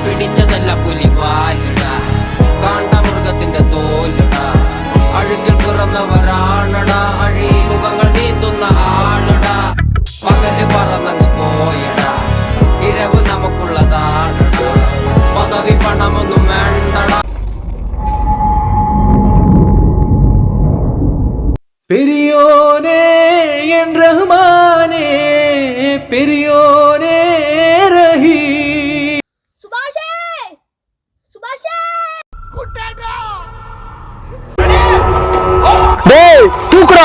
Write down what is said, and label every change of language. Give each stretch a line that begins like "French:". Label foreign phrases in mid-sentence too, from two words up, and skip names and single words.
Malayalam: പിടിച്ചതല്ല പുലിവാലിടാ, കാണ്ട മൃഗത്തിന്റെ തോലിടാ. അഴുകിൽ പിറന്നവരാണടാ, അഴിമുഖങ്ങൾ നീന്തുന്ന ആളുടാ. പകല് പറന്നങ്ങ് പോയടാ, ഇരവ് നമുക്കുള്ളതാണടാ. പദവി പണമൊന്നും വേണ്ടടാ.
Tamil: பெரியோனே என் ரஹ்மானே, பெரியோனே ரஹீ. சுபாஷே சுபாஷே டேய் தூக்குடா.